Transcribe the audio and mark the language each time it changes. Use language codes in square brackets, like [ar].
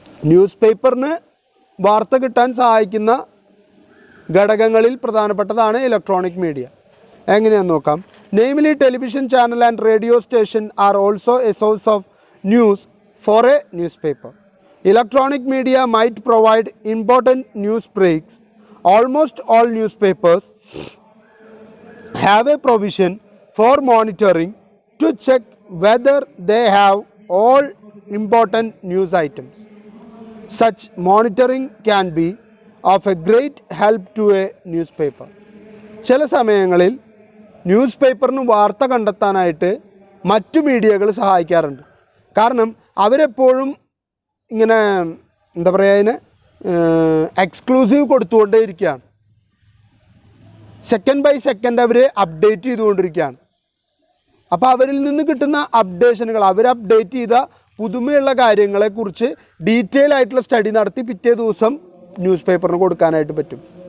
[ml] News പേപ്പറിന് വാർത്ത കിട്ടാൻ സഹായിക്കുന്ന ഘടകങ്ങളിൽ പ്രധാനപ്പെട്ടതാണ് ഇലക്ട്രോണിക് മീഡിയ. എങ്ങനെയാണെന്ന് നോക്കാം. [en] Namely television channel and radio station are also a source of news for a newspaper. Electronic media might provide important news breaks. Almost all newspapers have a provision for monitoring to check whether they have all important news items. Such monitoring can be of a great help to a newspaper. [ml] ചില സമയങ്ങളിൽ news പേപ്പറിന് വാർത്ത കണ്ടെത്താനായിട്ട് മറ്റു മീഡിയകൾ സഹായിക്കാറുണ്ട്. കാരണം അവരെപ്പോഴും ഇങ്ങനെ എന്താ പറയുക, അതിന് എക്സ്ക്ലൂസീവ് കൊടുത്തുകൊണ്ടേ ഇരിക്കുകയാണ്. Second by second our update ചെയ്തുകൊണ്ടിരിക്കുകയാണ്. അപ്പോൾ അവരിൽ നിന്ന് കിട്ടുന്ന അപ്ഡേഷനുകൾ, അവർ അപ്ഡേറ്റ് ചെയ്ത പുതുമയുള്ള കാര്യങ്ങളെക്കുറിച്ച് ഡീറ്റെയിൽ ആയിട്ടുള്ള സ്റ്റഡി നടത്തി പിറ്റേ ദിവസം ന്യൂസ് പേപ്പറിന് കൊടുക്കാനായിട്ട് പറ്റും.